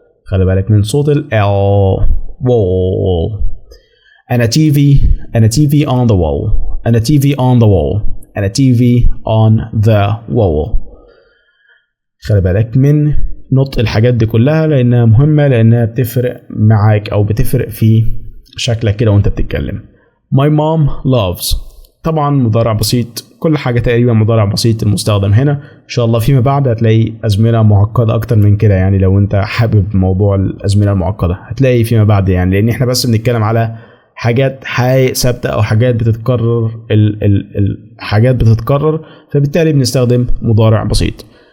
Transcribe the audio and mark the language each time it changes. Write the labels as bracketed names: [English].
[Arabic] خلي بالك من صوت ال wall. [English] and a TV on the wall and a TV on the wall and a TV on the wall. [Arabic] خلي بالك من نطق الحاجات دي كلها لأنها مهمة، لأنها بتفرق معاك أو بتفرق في شكلك كده وانت بتتكلم. [English] My mom loves، [Arabic] طبعا مضارع بسيط، كل حاجة تقريبا مضارع بسيط المستخدم هنا. إن شاء الله فيما بعد هتلاقي أزمنة معقدة أكتر من كده، يعني لو أنت حابب موضوع الأزمنة المعقدة هتلاقي فيما بعد، يعني لأن إحنا بس بنتكلم على حاجات ثابتة أو حاجات بتتكرر، الحاجات بتتكرر، فبالتالي بنستخدم مضارع بسيط.